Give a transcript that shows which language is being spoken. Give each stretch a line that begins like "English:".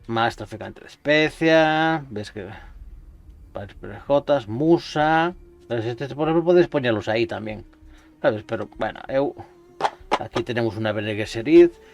Spanish: Más traficante de especia. Ves que PJs, Musa. Por ejemplo, podéis
Galician: poñerlos aí tamén, sabes?
Spanish: Pero, bueno, aquí tenemos una Bene Gesserit.